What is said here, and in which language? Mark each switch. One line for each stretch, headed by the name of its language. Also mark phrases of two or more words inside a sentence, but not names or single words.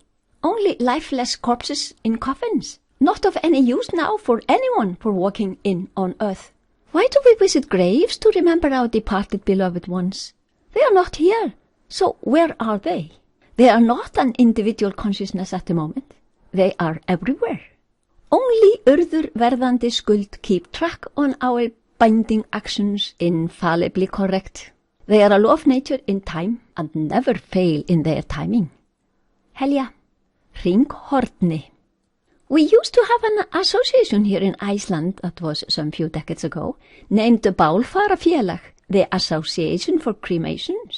English: Only lifeless corpses in coffins. Not of any use now for anyone for walking in on earth. Why do we visit graves to remember our departed beloved ones? They are not here. So where are they? They are not an individual consciousness at the moment. They are everywhere. Only urður verðandi skuld keep track on our binding actions infallibly correct. They are a law of nature in time and never fail in their timing. Helja, Hringhorni. We used to have an association here in Iceland that was some few decades ago, named the Bálfarafélag, the Association for Cremations.